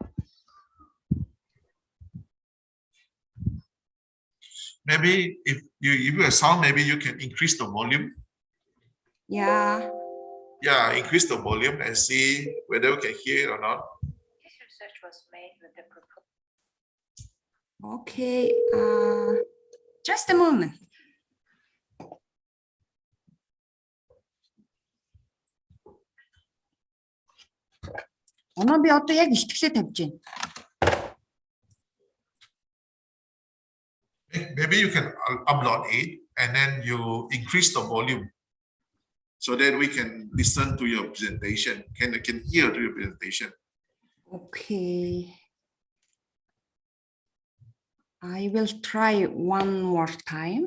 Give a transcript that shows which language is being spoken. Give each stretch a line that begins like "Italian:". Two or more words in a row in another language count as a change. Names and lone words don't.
English: Maybe if you give a sound, maybe you can increase the volume. Yeah. Yeah, increase the volume and see whether we can hear it or not. This research was made with the proposal. Okay. Just a moment.
Mongolian: Би одоо яг ихтлээ тавьж байна.
English: Maybe you can upload it and then you increase the volume so that we can listen to your presentation, can hear to your presentation. Okay. I will try one more time.